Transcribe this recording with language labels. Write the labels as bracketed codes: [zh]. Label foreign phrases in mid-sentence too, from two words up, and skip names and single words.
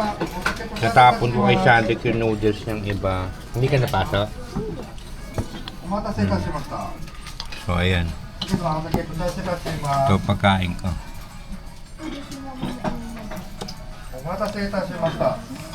[tl] Natapon ko kay Shandik yung noodles ng iba. Hindi ka napasok? [ja] お待たせいたしました。 [tl] So ayan, [ja] 今お酒下せいたします [tl] ito pagkain ko. [ja] お待たせいたしました。